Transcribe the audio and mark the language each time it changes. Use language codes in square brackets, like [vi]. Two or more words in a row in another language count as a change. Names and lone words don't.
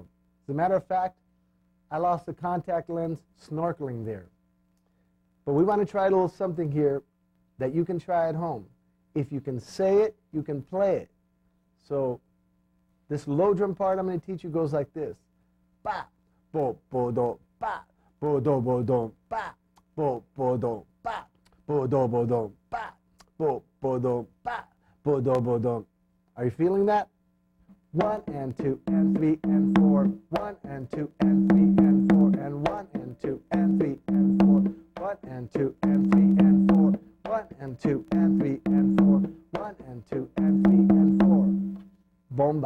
[en] As a matter of fact, I lost a contact lens snorkeling there. But we want to try a little something here that you can try at home. If you can say it, you can play it. So this low drum part I'm going to teach you goes like this. Pa, bo, bo, do, pa, bo, do, bo, do, pa, bo, bo, do, pa, bo, do, bo, do, pa, bo, bo, do, pa, bo, do, bo, do. Are you feeling that? 1 and 2 and 3 and 4. 1 and 2 and 3 and 4 and 1 and 2 and 3 and 4. 1 and 2 and 3 and 4. 1 and 2 and 3 and 4. 1 and 2 and 3 and 4. Bomba.